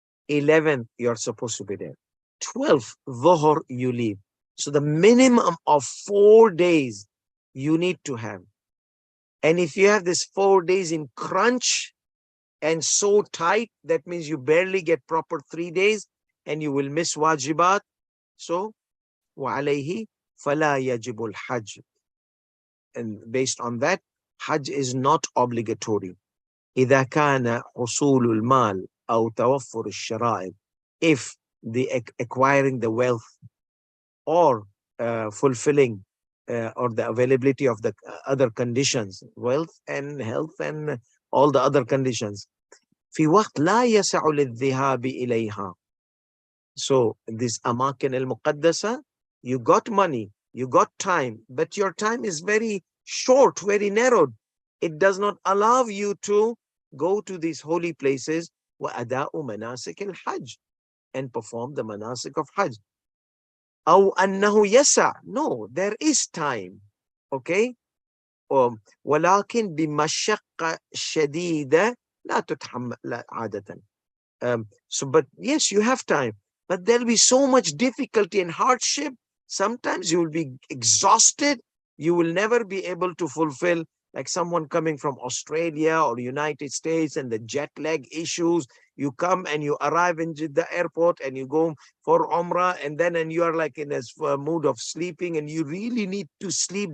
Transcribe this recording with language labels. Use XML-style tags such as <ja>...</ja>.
<en>11th, you are supposed to be there. 12th, Dhuhr, you leave. So the minimum of 4 days you need to have. And if you have this 4 days in crunch and so tight, that means you barely get proper 3 days and you will miss wajibat.</en> <ar>So, وَعَلَيْهِ فَلَا يَجِبُ الْحَجِّ.</ar> <en>And based on that, Hajj is not obligatory.</en> <ar>إذا كان حصول المال أو توفر الشرائط.</ar> <en>If the acquiring the wealth or fulfilling or the availability of the other conditions, wealth and health and all the other conditions,</en> <ar>في وقت لا يسع للذهاب إليها.</ar> <en>So this</en> <ar>أماكن المقدسة,</ar> <en>you got money, you got time, but your time is very short, very narrowed. It does not allow you to go to these holy places,</en> <ar>وأداء مناسك الحج,</ar> <en>and perform the manasik of Hajj.</en> <ar>أو أنه يسع.</ar> <en>No, there is time. Okay?</en> <ar>ولكن بمشقة شديدة لا تتحمل عادة.</ar> <en>So, but yes, you have time, but there'll be so much difficulty and hardship. Sometimes you will be exhausted. You will never be able to fulfill, like someone coming from Australia or United States and the jet lag issues. You come and you arrive in the airport and you go for Umrah, and you are like in a mood of sleeping and you really need to sleep.</en>